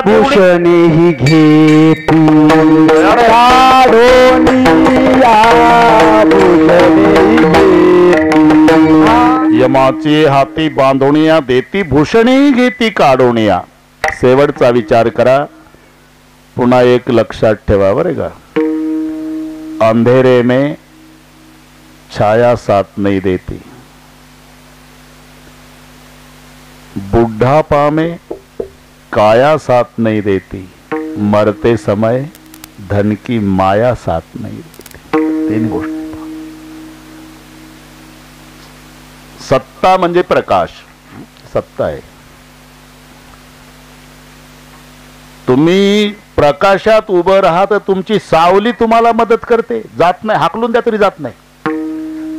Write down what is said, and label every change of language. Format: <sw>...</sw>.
<mr>भूषणे ही घेती ये परमाची हाती बांधोनिया देती भूषणी घेती काढोनिया. शेवटचा विचार करा. पुन्हा एक लक्षात ठेवा बरे का.</mr> <hi>अंधेरे में छाया साथ नहीं देती, बुढ़ापा में काया साथ नहीं देती, मरते समय धन की माया साथ नहीं देती.</hi> <mr>तीन गोष्टी. सत्ता म्हणजे प्रकाश, सत्ता आहे. तुम्ही प्रकाशात उभं राहा तर तुमची सावली तुम्हाला मदत करते, जात नाही, हाकलून द्या तरी जात नाही.</mr>